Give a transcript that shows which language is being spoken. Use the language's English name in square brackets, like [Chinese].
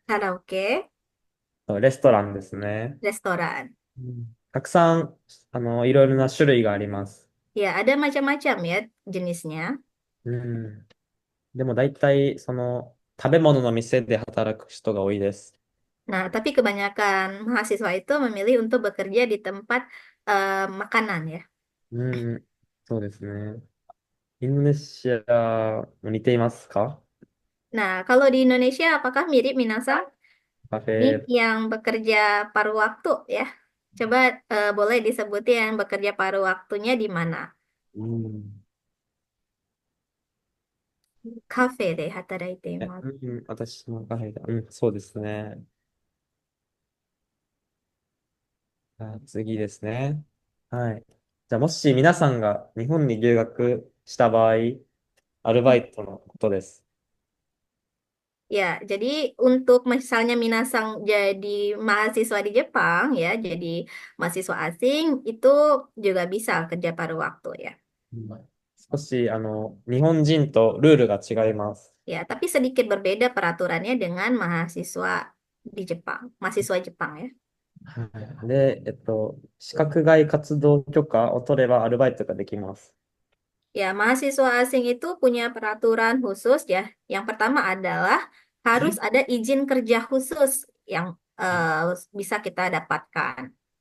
[Japanese] karaoke, あとレストランですね。 [Indonesian] restoran. [Japanese] たくさん、いろいろな種類があります。 [Indonesian] Ya, ada macam-macam ya jenisnya. [Japanese] うん。でも大体、食べ物の店で働く人が多いです。 [Indonesian] Nah, tapi kebanyakan mahasiswa itu memilih untuk bekerja di tempat makanan ya. [Japanese] うん。そうですね。インドネシアも似ていますか？ [Indonesian] Nah, kalau di Indonesia apakah mirip Minasang? カフ Ini yang bekerja paruh waktu ya. Coba boleh disebutin yang bekerja paruh waktunya di mana? [Japanese] うん。カフェで働いています。私のカフェだ。そうですね。次ですね。はい。じゃあ、もし皆さんが日本に留学した場合、アルバイトのことです。 [Indonesian] Ya, jadi untuk misalnya Minasang jadi mahasiswa di Jepang ya, jadi mahasiswa asing itu juga bisa kerja paruh waktu ya. [Japanese] 少し、日本人とルールが違います。 [Indonesian] Ya, tapi sedikit berbeda peraturannya dengan mahasiswa di Jepang, mahasiswa Jepang ya. [Japanese] はい。で、資格外活動許可を取ればアルバイトができます。 [Indonesian] Ya, mahasiswa asing itu punya peraturan khusus ya. Yang pertama adalah harus ada izin kerja khusus yang bisa kita dapatkan.